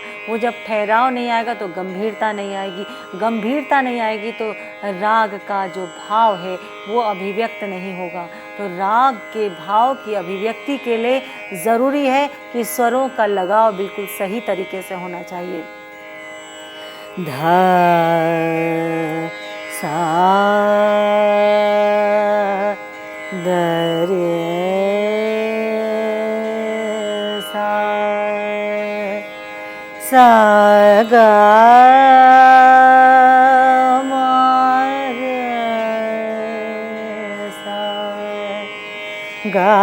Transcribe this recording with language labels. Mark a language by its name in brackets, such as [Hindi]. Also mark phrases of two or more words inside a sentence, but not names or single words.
[Hindi] वो जब ठहराव नहीं आएगा तो गंभीरता नहीं आएगी, गंभीरता नहीं आएगी तो राग का जो भाव है वो अभिव्यक्त नहीं होगा। तो राग के भाव की अभिव्यक्ति के लिए ज़रूरी है कि स्वरों का लगाव बिल्कुल सही तरीके से होना चाहिए। ध सा द रे सा सा ग म सा ग